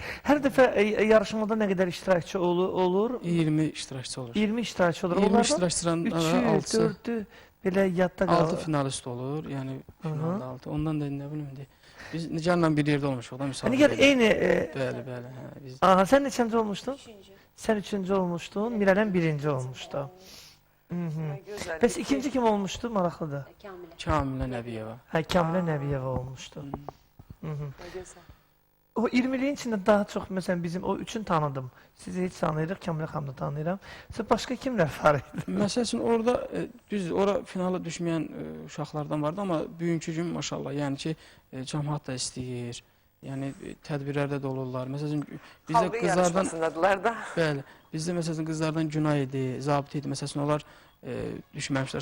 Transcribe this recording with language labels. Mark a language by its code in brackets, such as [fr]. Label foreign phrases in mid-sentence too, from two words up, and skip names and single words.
[az] Hər dəfə yarışmada nə qədər iştirakçı olur? 20 iştirakçı olur. 20 iştirakçı olur. 20 iştirakçıdan 3-ü, 4-ü belə yadda qalır. 6 finalist olur, yəni finalda 6. Ondan da nə bilim, Biz Nigar'la bir yerdə olmuşuq da müsabiqədə. Nigar eyni... Bəli, bəli. Hə, biz Aha, sen neçənci olmuştun? Sen üçüncü olmuştun, Mirələm birinci olmuştu. Pes ikinci kim olmuştu? Maraqlıdır. Kamilə Nəbiyeva. [tr] Ha, Kamilə Nəbiyeva olmuştu. O 20'liğin içinde daha çok mesela bizim o üçün tanıdım. [az] Sizi hiç tanıyırıq, Kamilə xanımı da tanıyıram. Siz [tr] başka kimler [az] var idi? Məsəl üçün orada düz ora finala düşməyən uşaqlardan vardı, amma bugünkü gün maşallah, yəni ki, cəmaət də istəyir. Yəni tədbirlərdə də olurlar. Məsəl üçün bizdə Xalqı qızlardan yarışmasındadılar da. bəli, bizdə məsəl üçün qızlardan Günay idi, Zabit idi. Məsəl üçün onlar düşməmişlər.